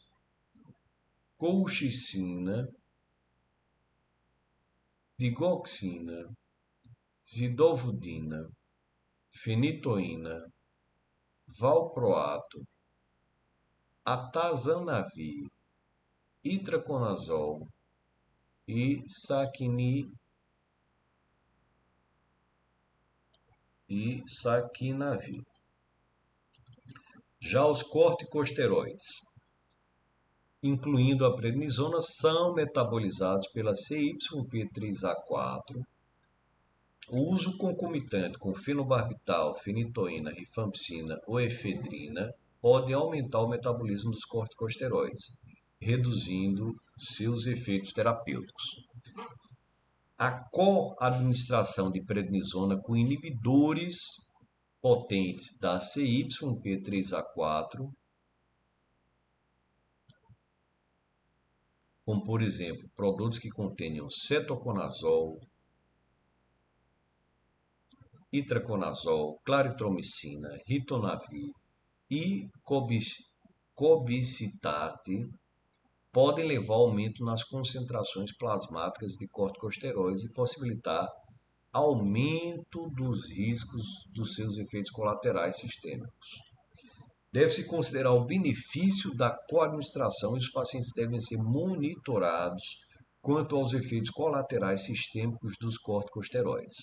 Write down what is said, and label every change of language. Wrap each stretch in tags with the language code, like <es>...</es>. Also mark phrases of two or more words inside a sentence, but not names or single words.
<pt>Colchicina, digoxina, zidovudina, fenitoína, valproato, atazanavir, itraconazol e saquinavir. Já os corticosteroides, incluindo a prednisona, são metabolizados pela CYP3A4. O uso concomitante com fenobarbital, fenitoína, rifampicina ou efedrina pode aumentar o metabolismo dos corticosteroides, reduzindo seus efeitos terapêuticos. A coadministração de prednisona com inibidores potentes da CYP3A4, como por exemplo, produtos que contenham cetoconazol, itraconazol, claritromicina, ritonavir e cobicitate, podem levar ao aumento nas concentrações plasmáticas de corticosteroides e possibilitar aumento dos riscos dos seus efeitos colaterais sistêmicos. Deve-se considerar o benefício da coadministração e os pacientes devem ser monitorados quanto aos efeitos colaterais sistêmicos dos corticosteroides.</pt>